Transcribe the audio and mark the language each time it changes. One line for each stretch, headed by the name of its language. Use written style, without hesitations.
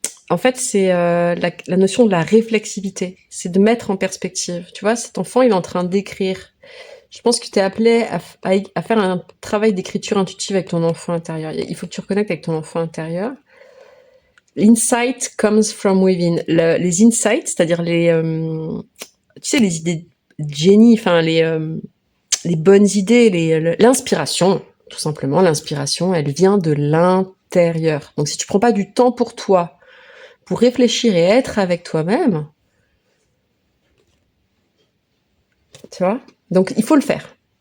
French: En fait, c'est la notion de la réflexivité. C'est de mettre en perspective. Tu vois, cet enfant, il est en train d'écrire. Je pense que tu es appelé à faire un travail d'écriture intuitive avec ton enfant intérieur. Il faut que tu reconnectes avec ton enfant intérieur.
English: L'insight comes from within.
French: Les insights, c'est-à-dire tu sais, les idées de génie, enfin les bonnes idées, l'inspiration, tout simplement. L'inspiration, elle vient de l'intérieur. Donc, si tu prends pas du temps pour toi, pour réfléchir et être avec toi-même, tu vois. Donc, il faut le faire.